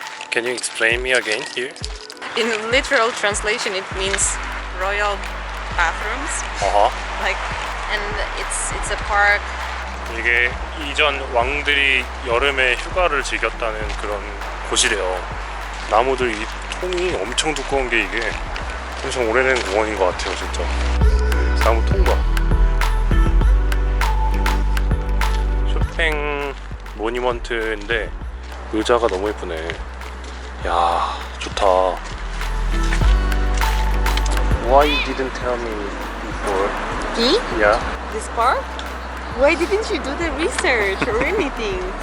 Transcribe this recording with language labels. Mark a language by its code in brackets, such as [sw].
[en] Can you explain me again here? In literal translation, it means royal bathrooms. Like, and it's a park. [ko] 이게 이전 왕들이 여름에 휴가를 즐겼다는 그런 곳이래요. 나무들 이 통이 엄청 두꺼운 게 이게 엄청 오래된 공원인 것 같아요 진짜. 나무 통과. 쇼팽 모니먼트인데 의자가 너무 예쁘네. 야 좋다. [en] Why you didn't tell me before? Me? Yeah. This park? Why didn't you do the research or anything?